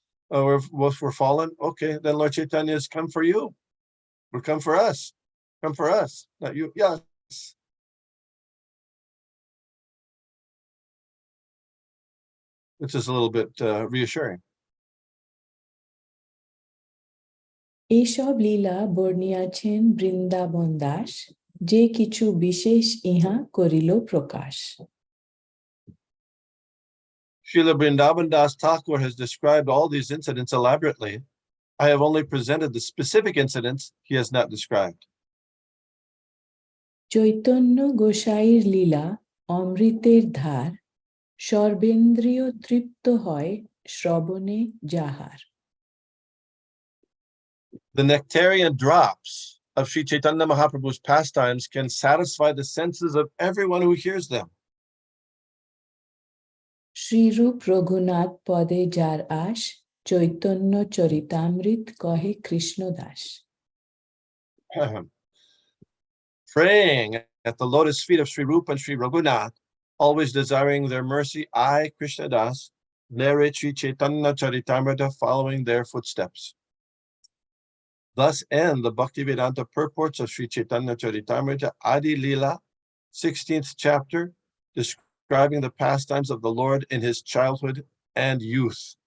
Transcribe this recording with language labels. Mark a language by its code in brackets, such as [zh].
[en] Or if we're fallen, okay, then Lord Chaitanya has come for you. Or come for us. Come for us, not you. Yes. Which is a little bit reassuring. [bn] এইসব লীলা বর্ণিয়াছেন বৃন্দাবন দাস, যে কিছু বিশেষ ইহা করিল প্রকাশ। [en] Srila Vrindavan Das Thakur has described all these incidents elaborately. I have only presented the specific incidents he has not described. [bn] Chaitanya গোসাইর লীলা অমৃতের ধার, সর্বেন্দ্রিয় তৃপ্ত হয় শ্রবণে যাহার। [en] The nectarian drops of Sri Chaitanya Mahaprabhu's pastimes can satisfy the senses of everyone who hears them. [bn] Shrirup Raghunath পদে যার আশ, চৈতন্য চরিতামৃত কহে Krishnadas. [en] Praying at the lotus feet of Sri Rupa and Sri Raghunath, always desiring their mercy, I, Krishna Das, narrate Sri Chaitanya Charitamrita following their footsteps. Thus end the Bhaktivedanta purports of Sri Chaitanya Charitamrita Adi Lila, 16th chapter, describing the pastimes of the Lord in his childhood and youth.